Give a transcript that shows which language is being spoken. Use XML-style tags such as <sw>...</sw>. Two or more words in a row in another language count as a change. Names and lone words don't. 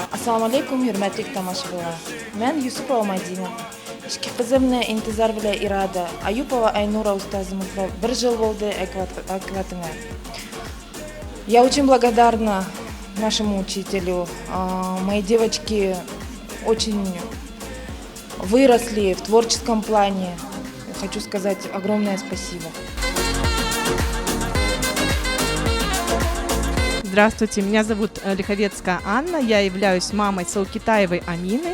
<uz>Assalomu alaykum, hurmatli tomoshabinlar. Men Yusupova Madina. Ikki qizimni Intizor bilan Irada, Ayupova Aynura ustozimiz bilan 1 yil bo'ldi akvatinga.</uz> <ru>Я очень благодарна нашему учителю. Мои девочки очень выросли в творческом плане. Хочу сказать огромное спасибо. Здравствуйте, меня зовут Лиховецкая Анна, я являюсь мамой Саукитаевой Амины.</ru>